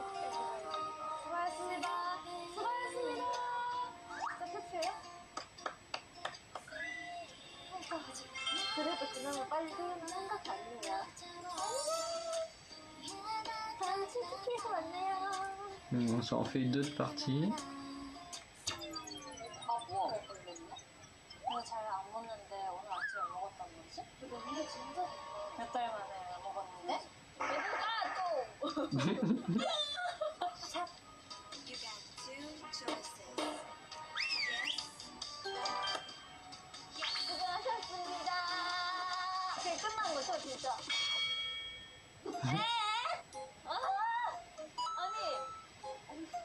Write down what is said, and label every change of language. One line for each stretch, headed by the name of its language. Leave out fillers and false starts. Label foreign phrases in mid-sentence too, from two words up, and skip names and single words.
Korean: 수고하셨습니다. 수고하셨습니다. 진짜 끝이에요? 그래도 그나마 빨리 퇴근한 생각 아니냐. 다음 치즈케이크 왔네요.
French: On s'en fait deux parties.
Korean: 아, 부어 먹었거든요? 오늘 잘 안 먹는데 오늘 아침에 먹었단 말이지? 근데 진짜 몇 달 만에 먹었는데? 누가 또! 샵.
English: You got two choices. Yes.
Korean: 수고하셨습니다. 그게 끝난 거죠, 진짜? 에? 아! 아니.